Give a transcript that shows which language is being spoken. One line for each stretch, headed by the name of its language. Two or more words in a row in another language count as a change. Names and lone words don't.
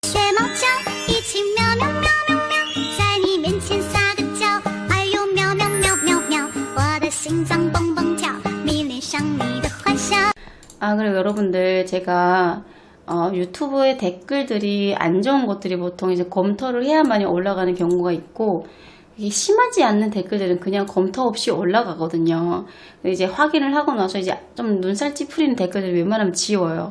Chinese: 学猫叫，一起喵喵喵喵喵，在你面前撒个娇，哎呦喵喵喵喵喵，我的心脏蹦蹦跳，迷恋上你的坏笑。
Korean: 그리고 여러분들 제가 유튜브에 댓글들이 안 좋은 것들이 보통 이제 검토를 해야만이 올라가는 경우가 있고, 이게 심하지 않는 댓글들은 그냥 검토 없이 올라가거든요. 이제 확인을 하고 나서 이제 좀 눈살 찌푸리는 댓글들 웬만하면 지워요.